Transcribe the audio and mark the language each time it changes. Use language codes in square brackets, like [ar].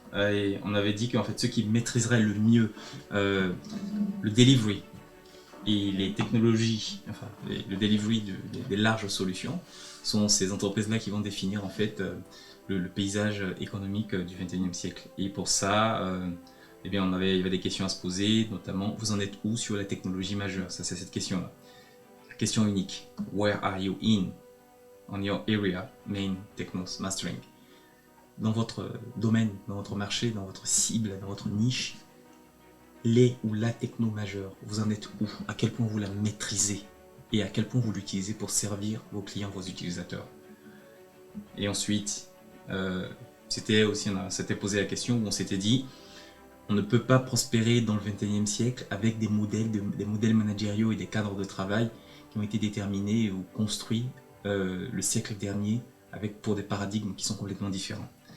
[fr] Et on avait dit qu'en fait, ceux qui maîtriseraient le mieux le delivery, et les technologies, enfin le delivery des larges solutions, sont ces entreprises-là qui vont définir en fait le paysage économique du 21e siècle. Et pour ça, eh bien, il y avait des questions à se poser, notamment vous en êtes où sur la technologie majeure? Ça, c'est cette question-là. [en] La question unique, where are you in on your area main technos mastering? [fr] Dans votre domaine, dans votre marché, dans votre cible, dans votre niche, les ou la techno majeure, vous en êtes où? À quel point vous la maîtrisez? Et à quel point vous l'utilisez pour servir vos clients, vos utilisateurs? Et ensuite, on s'était posé la question où on s'était dit, on ne peut pas prospérer dans le 21e siècle avec des modèles managériaux et des cadres de travail qui ont été déterminés ou construits le siècle dernier pour des paradigmes qui sont complètement différents.